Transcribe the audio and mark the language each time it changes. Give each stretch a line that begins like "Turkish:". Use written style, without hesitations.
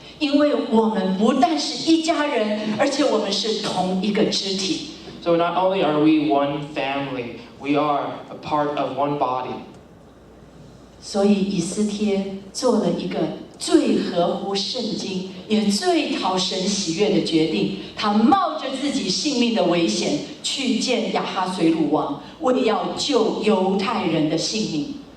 Chinese: 因为我们不但是一家人，而且我们是同一个肢体。
English: So not only are we one family, we are a part of one body.
Chinese: 所以以斯帖做了一个最合乎圣经，也最讨神喜悦的决定。他冒着自己性命的危险去见亚哈随鲁王，为要救犹太人的性命。